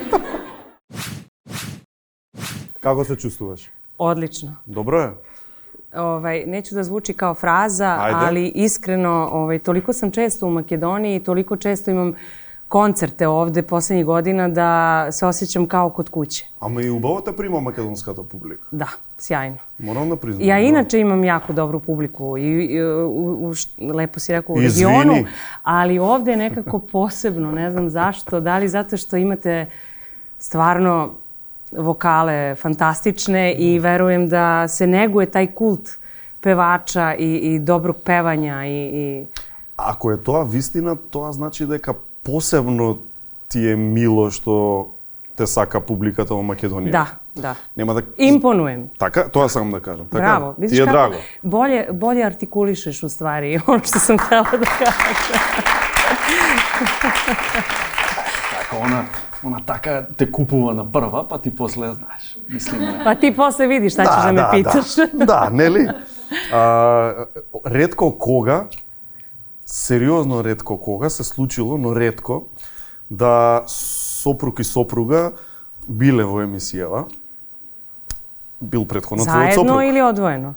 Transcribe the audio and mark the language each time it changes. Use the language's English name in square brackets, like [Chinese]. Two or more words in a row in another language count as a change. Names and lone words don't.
[Macedonian] Како се чустваш? [Serbian] Odlično. Dobro je? Neću da zvuči kao fraza, ali iskreno, toliko sam često u Makedoniji, toliko često imam koncerte ovde poslednjih godina da se osjećam kao kod kuće. [Macedonian] Ама и убаво те прима македонската публика. [Serbian] Da, sjajno. Moram da priznam. Ja inače imam jako dobru publiku i lepo si rekao u regionu, ali ovde je nekako posebno, ne znam zašto, da li zato što imate stvarno vokale fantastične i verujem da se neguje taj kult pevača i dobrog pevanja i... [Macedonian] Ако е тоа вистина, тоа значи дека посебно ти е мило што те сака публиката во Македонија. Да. Нема да... Импонуем. Така? Тоа сакам да кажам. Така? Браво. Ти е драго. [Serbian] Bolje artikulišeš u stvari ono što sam htela da kažem. [Macedonian] Така, она така те купува на прва, па ти после знаеш. Мислим. Па ти после видиш [Serbian] šta ćeš da me pitaš. [Macedonian] Да, нели? Ретко кога, сериозно ретко кога се случило, но ретко, да сопруг и сопруга биле во емисијава. Бил претходно твојот сопруг. Заедно или одвоено?